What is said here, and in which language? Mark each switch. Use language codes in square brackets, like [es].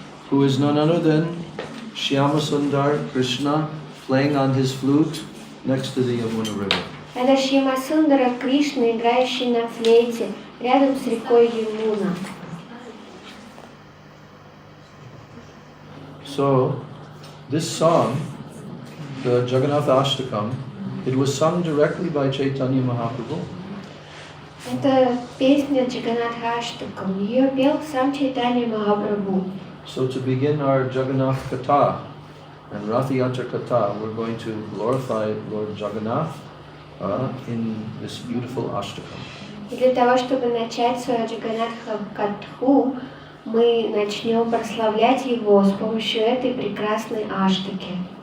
[en] Who is none other than Shyama Sundar Krishna playing on his flute next to the Yamuna river. [ru] Это Шьямасундара Кришна, играющий на флейте, рядом с рекой Ямуна. [en] So, this song, the Jagannath Ashtakam, it was sung directly by Chaitanya Mahaprabhu. [ru] Это песня Джаганатха Аштакам. Ее пел сам Чайтанья Махапрабху. [en] So to begin our Jagannath Katha and Rath Yatra Katha, we're going to glorify Lord Jagannath in this beautiful Ashtakam. [ru] И для того, чтобы начать свою Джаганатха Катху, мы начнем прославлять его с помощью этой прекрасной аштаки.